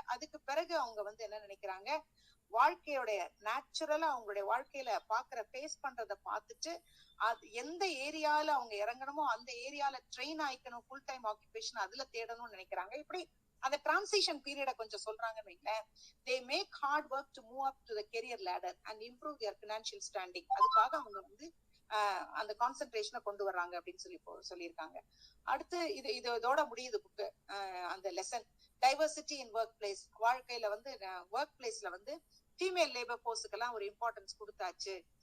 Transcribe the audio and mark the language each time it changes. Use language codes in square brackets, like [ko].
[ta] அதுக்கு பிறகு அவங்க வந்து என்ன நினைக்கிறாங்க, வாழ்க்கையோடைய நேச்சுரலா அவங்களுடைய வாழ்க்கையில பாக்குற ஃபேஸ் பண்றத பார்த்துட்டு அது எந்த ஏரியால அவங்க இறங்கணுமோ அந்த ஏரியால ட்ரெயின் ஆயிக்கணும், ஃபுல் டைம் ஆக்குபேஷன் அதுல தேடணும்னு நினைக்கிறாங்க. இப்படி அந்த டிரான்சிஷன் பீரியட கொஞ்சம் சொல்றாங்கன்னு வைங்களேன். [en] they make hard work to move up to the career ladder and improve their financial standing. [ta] அதுக்காக அவங்க வந்து அந்த கான்சென்ட்ரேஷனை கொண்டு வர்றாங்க அப்படின்னு சொல்லியிருக்காங்க. அடுத்து இதோட முடியுது புக்கு. அந்த lesson diversity in work place. வாழ்க்கையில வந்து ஒர்க் பிளேஸ்ல வந்து ஃபீமேல் லேபர் போர்ஸுக்கெல்லாம் ஒரு இம்பார்ட்டன்ஸ் கொடுத்தாச்சு.